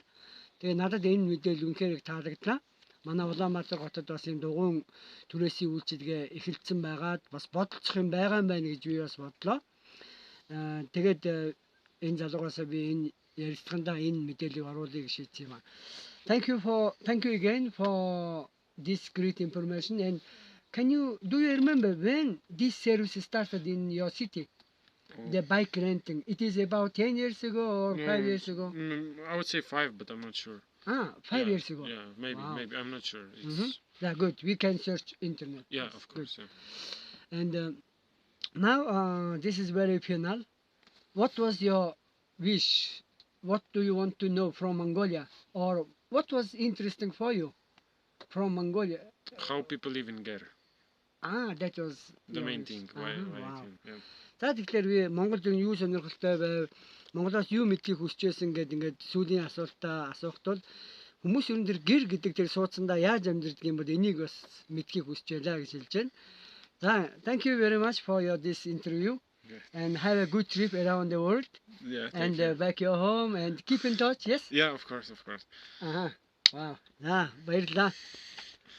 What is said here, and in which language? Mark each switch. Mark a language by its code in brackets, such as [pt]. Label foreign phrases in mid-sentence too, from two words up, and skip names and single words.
[mn] Тэгээ надад энэ мэдээлэл үнэхээр их таалагдлаа. Манай Улаанбаатар хотод бас ийм дугуйн түрээсийн үйлчилгээ эхэлсэн байгаад бас бодолцох юм байгаа юм байна гэж би бас бодлоо. Тэгээд энэ залуугаас би энэ ярилцлаганда энэ мэдээллийг оруулъя гэж шийдсэн юм аа. [en] Thank you again for this great information. And do you remember when this service started in your city? The bike renting. It is about 10 years ago or 5 years ago? I would say 5, but I'm not sure. 5 years ago. Yeah, maybe, Wow. maybe. I'm not sure. It's, Yeah, good. We can search internet. Yeah, That's of course. good. Yeah. And now this is very final. What was your wish? What do you want to know from Mongolia? Or what was interesting for you from Mongolia? How people live in Ger. That was The your main wish. thing. Why Wow. yeah. [mn] За тэгэхээр би Монголд юу сонирхолтой байв? Монголоос юу мэдхийг хүсчээсэн ингээд сүүлийн асуултаа асуухт бол хүмүүс ер нь тэр гэр гэдэг тэр суудсандаа яаж амьдэрдэг юм бол энийг бас мэдхийг хүсэж байлаа гэж хэлж байна. За, [en] thank you very much for this interview. Yeah. And have a good trip around the world. Yeah. And Thank you. back your home and keep in touch. Yes. Yeah, of course, of course. Wow. [mn] За баярлалаа.